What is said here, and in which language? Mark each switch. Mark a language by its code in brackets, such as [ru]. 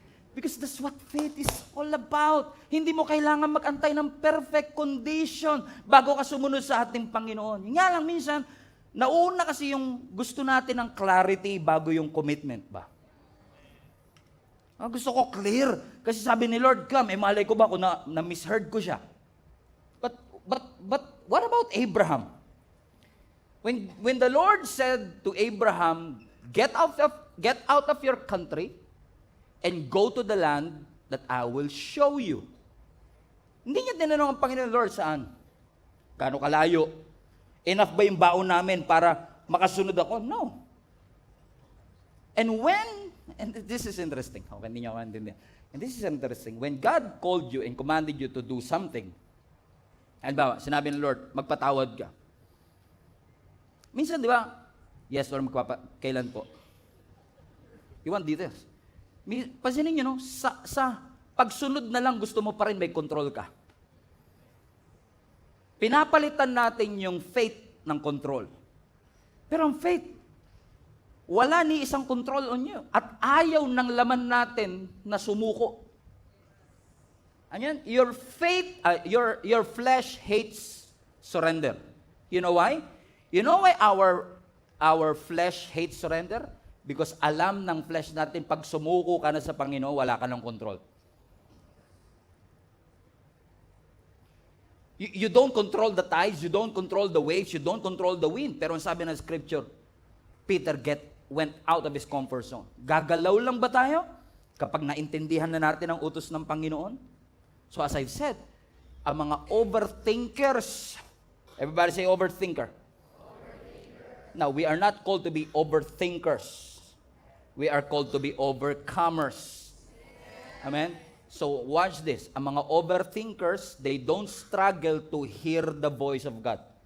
[en] Because that's what faith is all about. [tl] Hindi mo kailangan mag-antay ng perfect condition bago ka sumunod sa ating Panginoon. Yung nga lang minsan, nauna kasi yung gusto natin ng clarity bago yung commitment ba? Gusto ko clear. Kasi sabi ni Lord, come, malay ko ba kung na-misheard ko siya. [en] But what about Abraham? When the Lord said to Abraham, get out of your country and go to the land that I will show you. [tl] Hindi niya tinanong ang Panginoon, Lord, saan? Gaano kalayo? Enough ba yung baon namin para makasunod ako? No. [en] And this is interesting. Okay, [tl] hindi niyo maintindihan. [en] And this is interesting. When God called you and commanded you to do something, [tl] halimbawa, sinabi ng Lord, magpatawad ka. Minsan, di ba? Yes, Lord, kailan po? [en] You want details? [tl] Pansinin nyo, no? Sa pagsunod na lang, gusto mo pa rin may control ka. Pinapalitan natin yung faith ng control. Pero ang faith, wala ni isang control on you. At ayaw ng laman natin na sumuko. Ayan, [en] your faith, your flesh hates surrender. You know why? You know why our flesh hates surrender? [tl] Because alam ng flesh natin, pag sumuko ka na sa Panginoon, wala ka ng control. [en] You don't control the tides, you don't control the waves, you don't control the wind. [tl] Pero ang sabi ng scripture, [en] Peter went out of his comfort zone. [tl] Gagalaw lang ba tayo kapag naintindihan na natin ang utos ng Panginoon? [en] So as I've said, [tl] ang mga overthinkers, [en] everybody say overthinker. Now, we are not called to be overthinkers. We are called to be overcomers. Amen? So, watch this. [tl] Ang mga overthinkers, [en] they don't struggle to hear the voice of God.